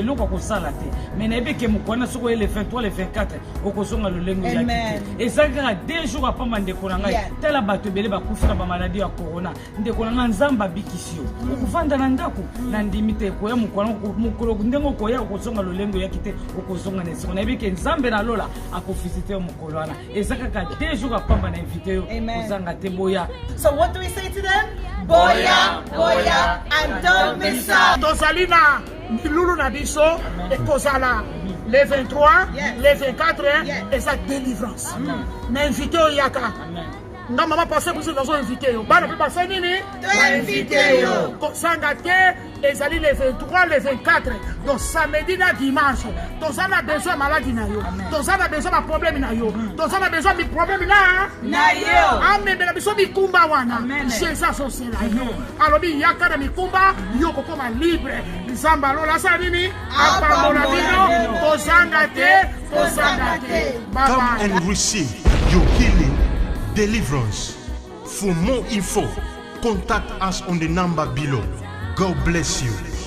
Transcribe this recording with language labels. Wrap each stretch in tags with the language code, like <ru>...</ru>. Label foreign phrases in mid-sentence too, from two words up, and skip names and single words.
<ln>eloko akosala te me nayebi ke mokwana soki oye le 23 le 24 okozonga lolengo yaki te ezalaka 2 jours apamba ndeko na ngai tala bato ebele bakufi na bamaladi ya corona ndeko na nga nzambe abikisi yo okofanda na ndako na ndimi te koya mokwana mokolo ndenge okoya okozonga lolengo yaki te okozonga na esiko nayebi ke nzambe na lola akofisite yo mokolo wana ezalaka 2 jours apamba na invite yo kozanga te boya.</ln> <en>So what do we say to them?</en> <ln>Boya, boya,</ln> <en>and don't miss out.</en> <ln>Tozali na bilulu na biso ekozala les 23, les 24 eza délivrance. Na invité oyaka. nga mama passé biso nazo invité yo bana pe basa nini invité yo kozanga te ezali les 23 les 24 donc samedi na dimanche toza na besoin maladi na yo toza na besoin ba problème na yo toza na besoin bi problème na yo amemela biso mikumba wana jésus asosela yo alobi yaka na mikumba yo kokoma libre nzambe alola asala nini apambola bino kozanga te.</ln> <en>Come and receive your healing, deliverance. For more info, contact us on the number below. God bless you.</en>